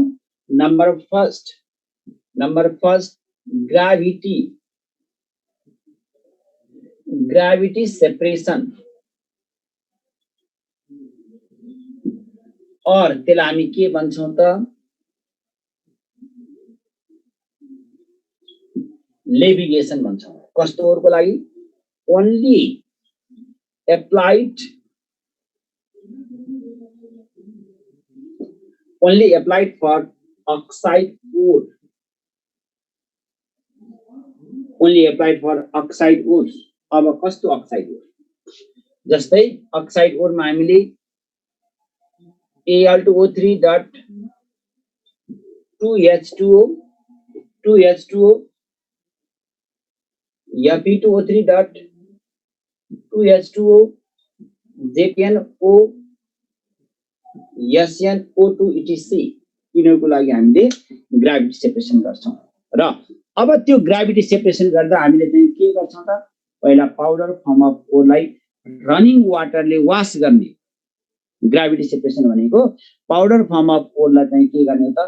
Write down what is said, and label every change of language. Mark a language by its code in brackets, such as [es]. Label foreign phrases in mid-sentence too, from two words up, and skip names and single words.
[en] number first gravity separation, [ne] और त्यसलाई हामी के भन्छौं त? लेभिगेसन भन्छौं। कस्तो ओरको लागि? [en] ओन्ली applied for oxide ore. Only applied for oxide ores. [ne] अब कस्तो [en] oxide ore? [ne] जस्तै [en] oxide ore [ne] हामीले Al2O3.2H2O Fe2O3.2H2O JPNO SnO2 etc. यिनीहरूको लागि हामीले [en] gravity separation [ne] गर्छौं। र अब त्यो [en] gravity separation [ne] गर्दा हामीले चाहिँ के गर्छौं त? पहिला [en] powder form of ore running water [ne] वाश गर्ने। [en] gravity separation [ne] भनेको [en] powder form of ore [ne] चाहिँ के गर्ने त?